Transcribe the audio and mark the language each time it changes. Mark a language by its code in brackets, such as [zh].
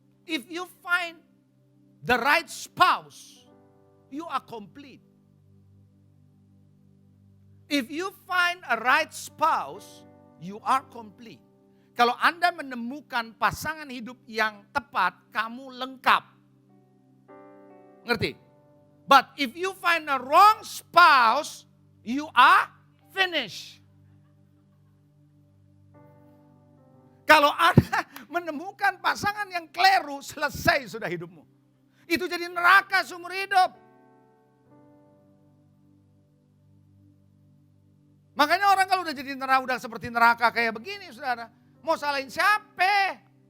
[en] If you find the right spouse, you are complete. If you find a right spouse, you are complete. [id] Kalau Anda menemukan pasangan hidup yang tepat, kamu lengkap. Ngerti? [en] But if you find a wrong spouse, you are finished. [id] Kalau Anda menemukan pasangan yang keliru, selesai sudah hidupmu. Itu jadi neraka seumur hidup. Makanya orang kalau udah jadi neraka, udah seperti neraka kayak begini saudara, mau salahin siapa?